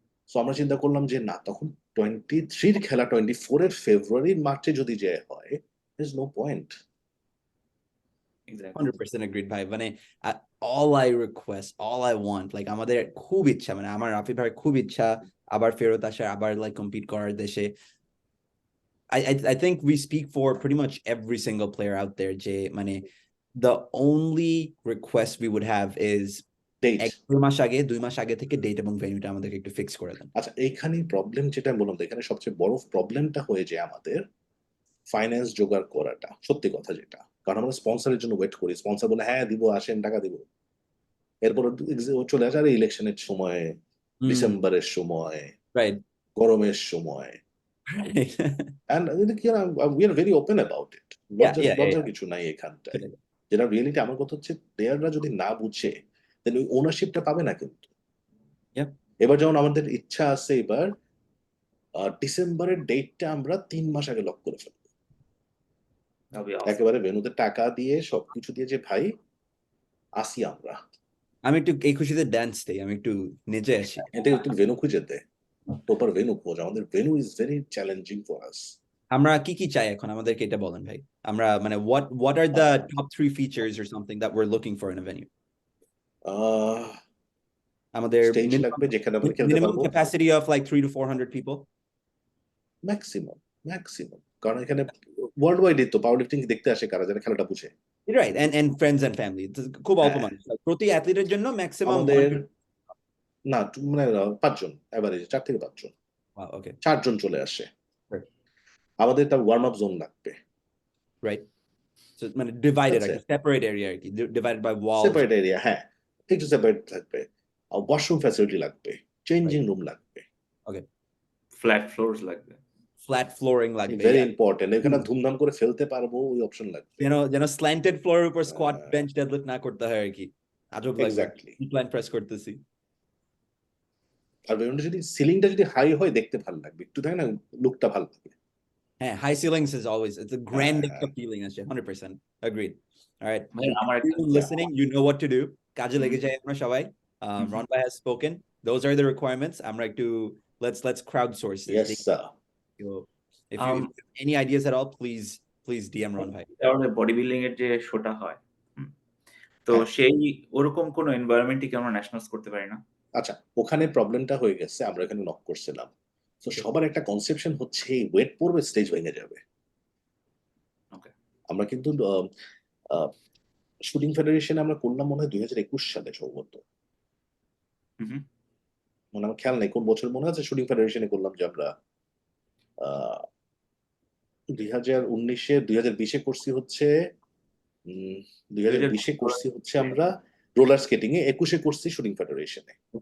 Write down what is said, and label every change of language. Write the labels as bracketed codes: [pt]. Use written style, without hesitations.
[bn] So আমরা চিন্তা করলাম যে না, তখন 23 খেলা 24 ফেব্রুয়ারি মার্চে যদি যে হয়, [en] there's no point. 100% agreed ভাই। [bn] মানে [en] all I request, all I want, like [bn] আমাদের খুব ইচ্ছা, মানে আমার রাফি ভাইয়ের খুব ইচ্ছা আবার ফেরত আসার, আবার লাইক কম্পিট করার দেশে। [en] I think we speak for pretty much every single player out there [bn] যে মানে [en] the only request we would have is Date. [bn] 2 মাস আগে থেকে ডেট এবং ভেন্যুটা আমাদেরকে একটু ফিক্স করে দেন। আচ্ছা, এইখানে প্রবলেম যেটা বললাম, এখানে সবচেয়ে বড় প্রবলেমটা হয়ে যায় আমাদের, ফাইন্যান্স জোগাড় করাটা সত্যি কথা যেটা, কারণ আমরা স্পন্সরের জন্য ওয়েট করি, স্পন্সর বলে হ্যাঁ দিব, আসেন টাকা দিব, এরপরে চলে আসে আর ইলেকশনের সময়, ডিসেম্বরের সময়, [en] right [bn] গরমের সময়, [en] Right and we are very open about it. [bn] লজ্জার কিছু নাই এখানটায়। যেটা রিয়েলিটি, আমার কথা হচ্ছে প্লেয়াররা যদি না বুঝে দেন ওই ওনারশিপটা পাবে না কিন্তু। [en] Yeah. [bn] এবার যেমন আমাদের ইচ্ছা আছে এবার ডিসেম্বরের ডেটটা আমরা 3 মাস আগে লক করে ফেলবো, [en] That'll be awesome. [bn] একেবারে ভেন্যুতে টাকা দিয়ে সবকিছু দিয়ে, যে ভাই আসি আমরা, আমি একটু এই খুশিতে ডান্স দেই, আমি একটু নেচে আসি। এটা একটু ভেন্যু খুঁজে দে, প্রপার ভেন্যু খোঁজ, আমাদের venue [en] Is very challenging for us. [bn] আমরা কি চাই এখন, আমাদেরকে এটা বলেন ভাই। আমরা মানে [en] what are the top 3 features or something that we're looking for in a venue? [bn] আমাদের স্টেজ লাগবে যেখানে আমরা খেলতে [en] minimum [bn] পারবো, [en] capacity of like 300 to 400 people. [bn] Maximum, কারণ এখানে ওয়ার্ল্ড ওয়াইড তো পাওয়ার লিফটিং দেখতে আসে কারা, যারা খেলাটা বুঝে। [en] Right, and friends and family. [bn] খুব অল্প মানুষ, প্রতি অ্যাথলিটের জন্য ম্যাক্সিমাম আমাদের না মানে 5 জন এভারেজ, 4 থেকে 5 জন, [en] okay [bn] 4 জন চলে আসে। [en] Right. [bn] আমাদের তার ওয়ার্ম আপ জোন লাগবে, [en] right, so [bn] মানে [en] divided [bn] আছে। আর কি, সেপারেট এরিয়া আর কি, divided by Waals, separate area, হ্যাঁ একটু সেপারেট থাকবে, আর ওয়াশরুম ফ্যাসিলিটি লাগবে, চেঞ্জিং রুম লাগবে, [en] Flat floors লাগবে। [bn] ফ্ল্যাট ফ্লোরিং লাগবে, ভেরি ইম্পর্টেন্ট, এখানে ধুমধাম করে ফেলতে পারবো ওই অপশন লাগবে, যেন স্ল্যান্টেড ফ্লোরের উপর স্কোয়াট বেঞ্চ ডেডলিফট না করতে হয় আর কি, আজব লাগবে [en] Exactly. [bn] প্ল্যান প্রেস করতেছি। আর ভেন্যুটা যদি সিলিংটা যদি হাই হয় দেখতে ভালো লাগবে, একটু থাকে না, লুকটা ভালো লাগবে। [en] হ্যাঁ, high ceilings is always, it's a grand [bn] হ্যাঁ। ফিলিং আসে, [en] 100% agreed. All right, [bn] আমার একটা [en] listening, you know what to do, [bn] কাজে লেগে যায় আমরা সবাই। [en] Ron Bhai has spoken, those are the requirements. [bn] আমরা একটু [en] let's crowdsource this. Yes sir. If you have any ideas at all, please DM Ron Bhai. [bn] তাহলে বডি বিল্ডিং এর যে শোটা হয়, তো সেই ওরকম কোন এনভায়রনমেন্টে কি আমরা ন্যাশনালস করতে পারি না? আচ্ছা, ওখানে প্রবলেমটা হয়ে গেছে, আমরা এখানে নক করছিলাম, তো সবার একটা কনসেপশন হচ্ছে ওয়েট পড়বে, স্টেজ ভেঙে যাবে। [en] okay, [bn] আমরা কিন্তু শুটিং ফেডারেশনে আমরা করলাম মনে হয় 2021 সালে সম্ভবত, মানে আমার খেয়াল নেই কোন বছর, মনে আছে শুটিং ফেডারেশনে করলাম যে আমরা 2019-এ 2020-এ করছি হচ্ছে 2020-এ করছি হচ্ছে আমরা রোলার স্কেটিং এ, 21-এ করছি শুটিং ফেডারেশনে।